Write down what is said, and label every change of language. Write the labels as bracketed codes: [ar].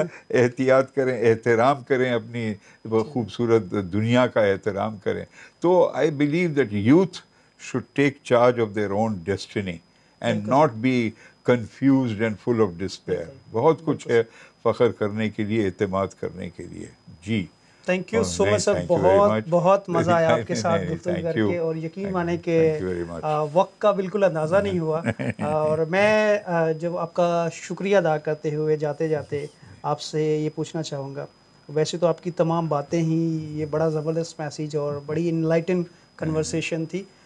[ur] احتیاط کریں، احترام کریں، اپنی خوبصورت دنیا کا احترام کریں. [en] تو I believe that youth should take charge of their own destiny and not be confused and full of despair. [ur] بہت کچھ ہے فخر کرنے کے لیے، اعتماد کرنے کے لیے. جی [en] Thank you so much sir. [ur] بہت مزہ آیا آپ کے ساتھ گفتگو کر کے، اور یقین مانیں کہ وقت کا بالکل اندازہ نہیں ہوا. اور میں جب آپ کا شکریہ ادا کرتے ہوئے جاتے جاتے آپ سے یہ پوچھنا چاہوں گا، ویسے تو آپ کی تمام باتیں ہی یہ بڑا زبردست میسیج اور بڑی انلائٹن کنورسیشن تھی.